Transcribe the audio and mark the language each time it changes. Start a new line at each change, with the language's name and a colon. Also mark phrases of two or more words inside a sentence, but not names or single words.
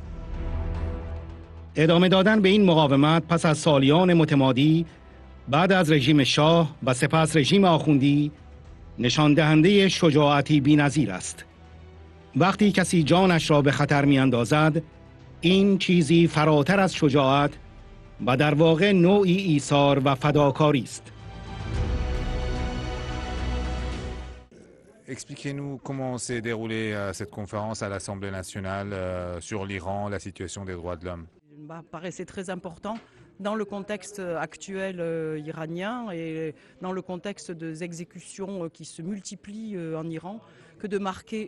Persian: ادامه دادن به این مقاومت پس از سالیان متمادی بعد از رژیم شاه و سپس رژیم آخوندی نشان دهنده شجاعتی بی‌نظیر است. وقتی کسی جانش را به خطر می‌اندازد، این چیزی فراتر از شجاعت و در واقع نوعی ایثار و فداکاری است.
French: Expliquez-nous comment s'est déroulée cette conférence à l'Assemblée nationale sur l'Iran, la situation des droits de l'homme. Paraissait très important dans le contexte actuel iranien et dans le contexte des exécutions qui se multiplient en Iran, que de marquer